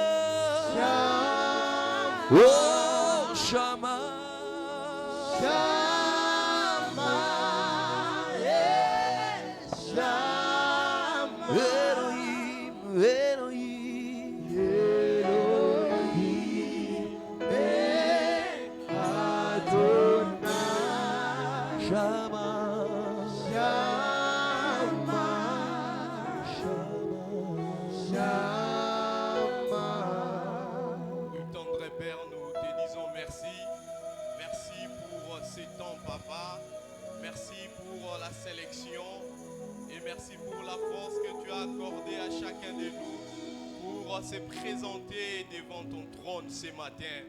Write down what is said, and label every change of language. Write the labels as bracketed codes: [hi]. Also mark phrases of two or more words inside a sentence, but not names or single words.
[fr] Shama, oh, Shama, Shama, Shama, Elohim, Elohim, Elohim, Adonai, Shama, Shama, Shama, Tendre Père, nous te disons merci. Merci pour ces temps, Papa. Merci pour la sélection. Et merci pour la force que tu as accordée à chacun de nous pour se présenter devant ton trône ce matin.